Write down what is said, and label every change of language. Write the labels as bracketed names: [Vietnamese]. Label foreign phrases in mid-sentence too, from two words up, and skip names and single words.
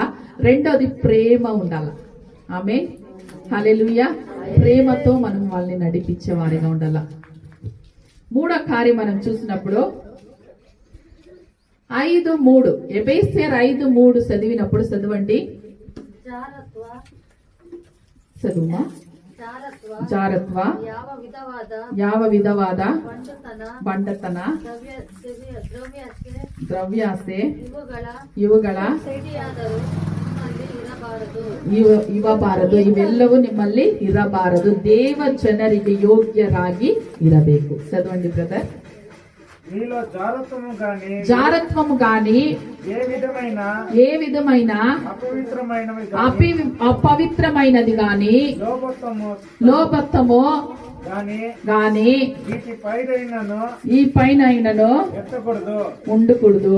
[Telugu] రెండోది ప్రేమ ఉండాల. ఆమె. హల్లెలూయా. ప్రేమతో మనం వాళ్ళని నడిపించే వారిగా ఉండాల. మూడో కార్యం మనం చూసినప్పుడు 5:3 ఎబేస్యర్ 5:3 చదివినప్పుడు చదవండి. చదువుమా. [Kannada] ಜಾರತ್ವ, ಯಾವ ವಿಧವಾದ ಬಂಡತನ, ದ್ರವ್ಯಾಸೆ ಇವುಗಳ ಇರಬಾರದು. ಇವೆಲ್ಲವೂ ನಿಮ್ಮಲ್ಲಿ ಇರಬಾರದು. ದೇವ ಜನರಿಗೆ ಯೋಗ್ಯರಾಗಿ ಇರಬೇಕು. [Telugu] చదవండి బ్రదర్. మీలో జారత్వము గాని ఏ విధమైన అపవిత్రమైనది గాని లోభత్వము గాని ఈ పైన ఉండకూడదు.